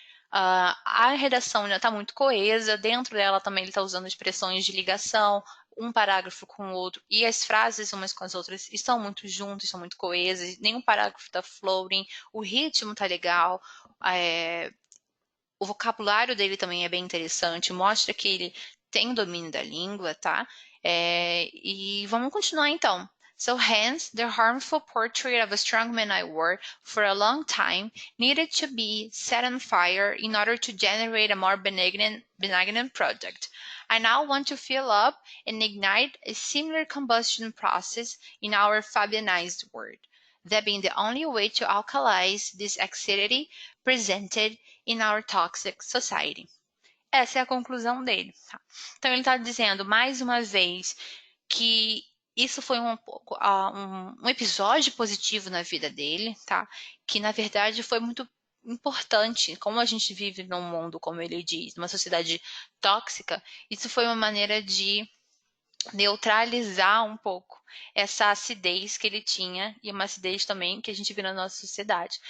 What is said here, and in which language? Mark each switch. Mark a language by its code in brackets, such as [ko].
[pt] A redação está muito coesa, dentro dela também ele está usando expressões de ligação, um parágrafo com o outro, e as frases umas com as outras estão muito juntas, são muito coesas, nenhum parágrafo está floating, o ritmo está legal, o vocabulário dele também é bem interessante, mostra que ele tem domínio da língua, tá? E vamos continuar então. [en] So hence, the harmful portrait of a strongman I wore for a long time needed to be set on fire in order to generate a more benignant product. I now want to fill up and ignite a similar combustion process in our Fabianized world, that being the only way to alkalize this acidity presented in our toxic society. [pt] Essa é a conclusão dele. Tá? Então ele está dizendo mais uma vez que isso foi um episódio positivo na vida dele, tá? Que na verdade foi muito importante. Como a gente vive num mundo, como ele diz, numa sociedade tóxica, isso foi uma maneira de neutralizar um pouco essa acidez que ele tinha e uma acidez também que a gente vê na nossa sociedade.